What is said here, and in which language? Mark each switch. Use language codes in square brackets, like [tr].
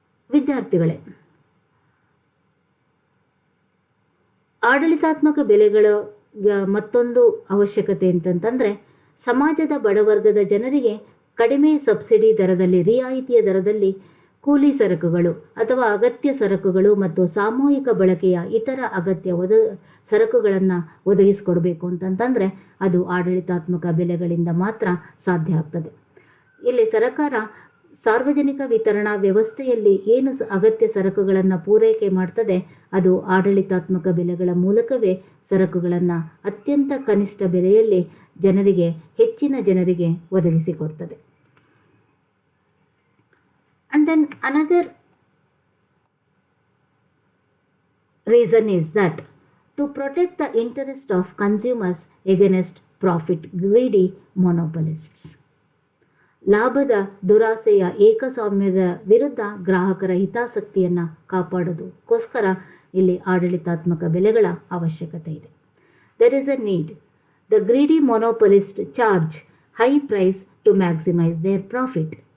[kn] ವಿದ್ಯಾರ್ಥಿಗಳೇ, ಆಡಳಿತಾತ್ಮಕ ಬೆಲೆಗಳ ಮತ್ತೊಂದು ಅವಶ್ಯಕತೆ ಅಂತಂತಂದರೆ ಸಮಾಜದ ಬಡವರ್ಗದ ಜನರಿಗೆ ಕಡಿಮೆ ಸಬ್ಸಿಡಿ ದರದಲ್ಲಿ, ರಿಯಾಯಿತಿಯ ದರದಲ್ಲಿ ಕೂಲಿ ಸರಕುಗಳು ಅಥವಾ ಅಗತ್ಯ ಸರಕುಗಳು ಮತ್ತು ಸಾಮೂಹಿಕ ಬಳಕೆಯ ಇತರ ಅಗತ್ಯ ಸರಕುಗಳನ್ನು ಒದಗಿಸಿಕೊಡ್ಬೇಕು ಅಂತಂತಂದರೆ ಅದು ಆಡಳಿತಾತ್ಮಕ ಬೆಲೆಗಳಿಂದ ಮಾತ್ರ ಸಾಧ್ಯ ಆಗ್ತದೆ. ಇಲ್ಲಿ ಸರ್ಕಾರ ಸಾರ್ವಜನಿಕ ವಿತರಣಾ ವ್ಯವಸ್ಥೆಯಲ್ಲಿ ಏನು ಅಗತ್ಯ ಸರಕುಗಳನ್ನು ಪೂರೈಕೆ ಮಾಡ್ತದೆ ಅದು ಆಡಳಿತಾತ್ಮಕ ಬೆಲೆಗಳ ಮೂಲಕವೇ ಸರಕುಗಳನ್ನು ಅತ್ಯಂತ ಕನಿಷ್ಠ ಬೆಲೆಯಲ್ಲಿ ಹೆಚ್ಚಿನ ಜನರಿಗೆ ಒದಗಿಸಿಕೊಡ್ತದೆ. [en] And then another reason is that to protect the interest of consumers against profit greedy monopolists. [kn] ಲಾಭದ ದುರಾಸೆಯ ಏಕಸ್ವಾಮ್ಯದ ವಿರುದ್ಧ ಗ್ರಾಹಕರ ಹಿತಾಸಕ್ತಿಯನ್ನು ಕಾಪಾಡೋದಕ್ಕೋಸ್ಕರ ಇಲ್ಲಿ ಆಡಳಿತಾತ್ಮಕ ಬೆಲೆಗಳ ಅವಶ್ಯಕತೆ ಇದೆ. [en] There is a need. The greedy monopolists charge high price to maximize their profit.